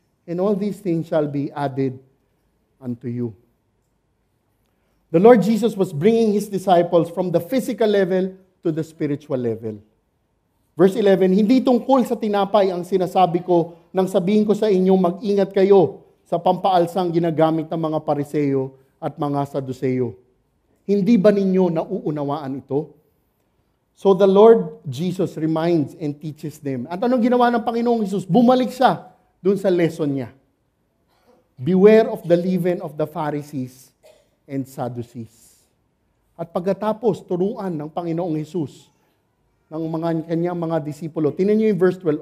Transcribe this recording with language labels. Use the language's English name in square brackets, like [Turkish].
[English] And all these things shall be added unto you. The Lord Jesus was bringing His disciples from the physical level to the spiritual level. [Filipino] Verse 11, hindi tungkol sa tinapay ang sinasabi ko nang sabihin ko sa inyo, mag-ingat kayo sa pampaalsang ginagamit ng mga Pariseo at mga Saduceo. Hindi ba ninyo nauunawaan ito? [English] So the Lord Jesus reminds and teaches them. [Filipino] At anong ginawa ng Panginoong Jesus? Bumalik siya dun sa lesson niya. [English] Beware of the leaven of the Pharisees and Sadducees. [Filipino] At pagkatapos, turuan ng Panginoong Jesus ng kanyang mga disipulo. Tingnan niyo yung verse 12.